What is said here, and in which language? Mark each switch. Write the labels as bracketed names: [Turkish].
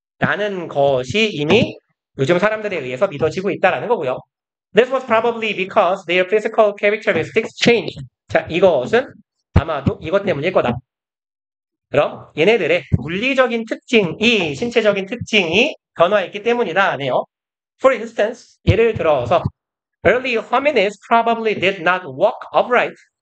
[Korean] 라는 것이 이미 요즘 사람들에 의해서 믿어지고 있다라는 거고요. [English] This was probably because their physical characteristics changed. [Korean] 자, 이것은 아마도 이것 때문일 거다. 그럼 얘네들의 물리적인 특징이 신체적인 특징이 변화했기 때문이다 하네요. [English] For instance, [Korean] 예를 들어서 [English] early hominids probably did not walk upright.